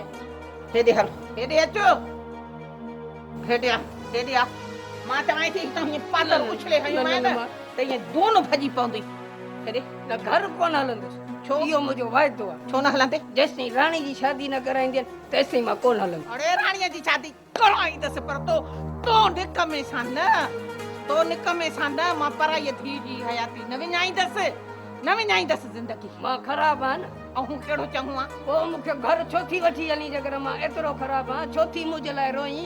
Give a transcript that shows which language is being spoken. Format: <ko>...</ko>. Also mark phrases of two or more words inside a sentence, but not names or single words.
<sd>हेॾे हल हेॾे अचो हेॾे आ मां चवां थी त हीअं पातल उछले हयूं न त हीअं दून भॼी पवंदी हेॾे न घर कोन हलंदुसि छो इहो मुंहिंजो वाइदो आहे छो न हलंदे जेसिताईं राणी जी शादी न कराईंदी तेसिताईं मां कोन हलंदुसि अरे राणीअ जी शादी कराईंदसि पर तो निक में सां न मां पराईअ थी जी हयाती न विञाईंदसि ज़िंदगी मां ख़राबु आहियां न ऐं कहिड़ो चङो आहे पोइ मूंखे घर छो थी वठी हली जेकर मां एतिरो ख़राबु आहियां छो थी मुंहिंजे लाइ रोई</sd>